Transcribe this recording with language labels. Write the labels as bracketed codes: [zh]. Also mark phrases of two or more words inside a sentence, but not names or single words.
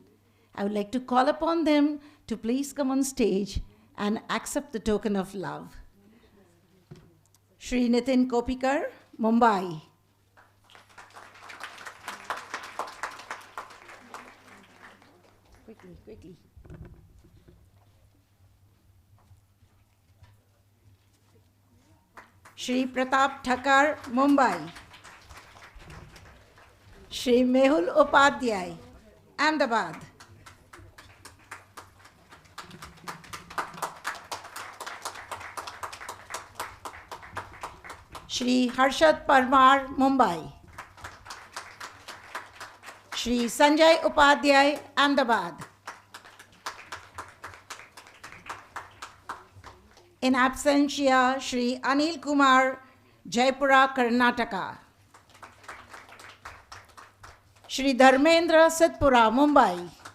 [en] I would like to call upon them to please come on stage and accept the token of love. Shri Nitin Kopikar, Mumbai. Quickly. Shri Pratap Thakkar, Mumbai. Shri Mehul Upadhyay, Ahmedabad. Shri Harshad Parmar, Mumbai. Shri Sanjay Upadhyay, Ahmedabad. In absentia, Shri Anil Kumar Jaipura, Karnataka. Shri Dharmendra Sitpura, Mumbai.